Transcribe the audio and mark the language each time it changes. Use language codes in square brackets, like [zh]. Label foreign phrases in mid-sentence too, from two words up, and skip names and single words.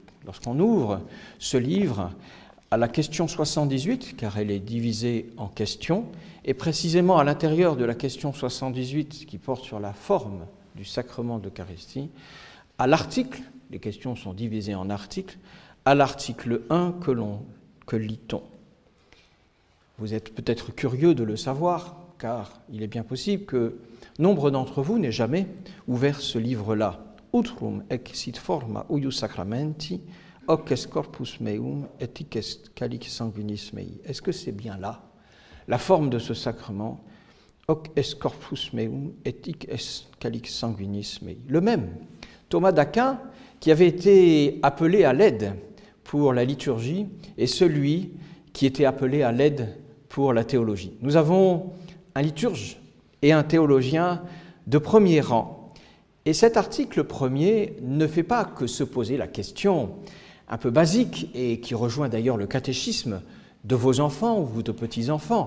[fr] Lorsqu'on ouvre ce livre à la question 78, car elle est divisée en questions, et précisément à l'intérieur de la question 78 qui porte sur la forme du sacrement d'Eucharistie, à l'article, les questions sont divisées en articles, à l'article 1 que lit-on. Vous êtes peut-être curieux de le savoir, car il est bien possible que nombre d'entre vous n'aient jamais ouvert ce livre-là. [la] Utrum ec sit forma uius sacramenti, hoc est corpus meum, et hic est calix sanguinis mei. [fr] Est-ce que c'est bien là, la forme de ce sacrement? [la] Hoc est corpus meum, et hic est calix sanguinis mei. [fr] Le même, Thomas d'Aquin, qui avait été appelé à l'aide pour la liturgie, est celui qui était appelé à l'aide pour la théologie. Nous avons un liturge et un théologien de premier rang. Et cet article premier ne fait pas que se poser la question un peu basique, et qui rejoint d'ailleurs le catéchisme de vos enfants ou de petits-enfants.